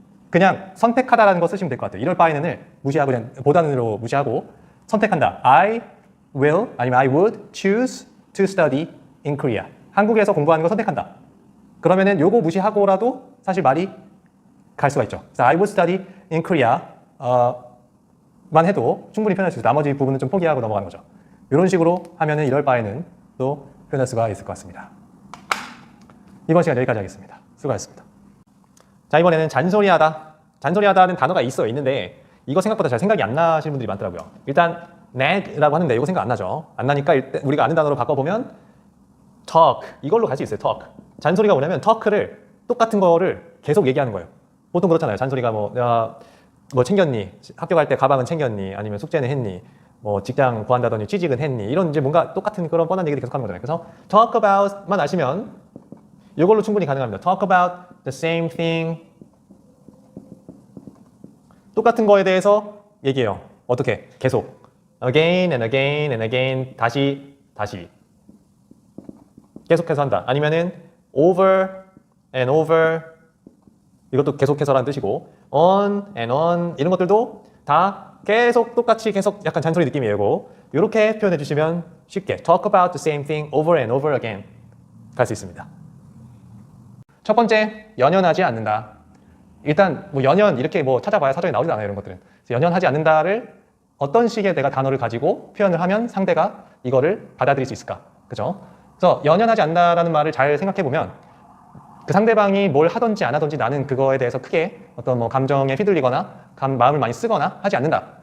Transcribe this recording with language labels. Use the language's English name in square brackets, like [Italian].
[Korean] 그냥 선택하다라는 거 쓰시면 될 것 같아요. 이럴 바에는을 무시하고 그냥 보다는으로 무시하고 선택한다. [English] I will [Korean] 아니면 [English] I would choose to study in Korea. [Korean] 한국에서 공부하는 거 선택한다. 그러면은 요거 무시하고라도 사실 말이 갈 수가 있죠. 그래서 [English] I would study in Korea [Korean] 만 해도 충분히 표현할 수 있어요. 나머지 부분은 좀 포기하고 넘어가는 거죠. 이런 식으로 하면은 이럴 바에는 또 표현할 수가 있을 것 같습니다. 이번 시간 여기까지 하겠습니다. 수고하셨습니다. 자 이번에는 잔소리하다는 단어가 있는데 이거 생각보다 잘 생각이 안 나시는 분들이 많더라고요. 일단 nag라고 하는데 이거 생각 안 나죠. 안 나니까 일단 우리가 아는 단어로 바꿔보면 talk 이걸로 갈 수 있어요. talk 잔소리가 뭐냐면 talk를 똑같은 거를 계속 얘기하는 거예요. 보통 그렇잖아요. 잔소리가 뭐 챙겼니? 학교 갈 때 가방은 챙겼니? 아니면 숙제는 했니? 뭐 직장 구한다더니 취직은 했니? 이런 이제 뭔가 똑같은 그런 뻔한 얘기를 계속 하는 거잖아요. 그래서 talk about만 아시면 이걸로 충분히 가능합니다. [English] talk about the same thing [Korean] 똑같은 거에 대해서 얘기해요. 어떻게? 계속 [English] again and again and again [Korean] 다시 계속해서 한다. 아니면은 [English] over and over [Korean] 이것도 계속해서라는 뜻이고 [English] on and on [Korean] 이런 것들도 다 계속 똑같이 계속 약간 잔소리 느낌이에요. 이렇게 표현해 주시면 쉽게 [English] talk about the same thing over and over again [Korean] 갈 수 있습니다. 첫 번째, 연연하지 않는다. 일단 뭐 연연 이렇게 뭐 찾아봐야 사전에 나오지 않아요. 이런 것들은. 그래서 연연하지 않는다를 어떤 식의 내가 단어를 가지고 표현을 하면 상대가 이거를 받아들일 수 있을까? 그죠? 그래서 연연하지 않는다라는 말을 잘 생각해 보면 그 상대방이 뭘 하든지 안 하든지 나는 그거에 대해서 크게 어떤 뭐 감정에 휘둘리거나 마음을 많이 쓰거나 하지 않는다.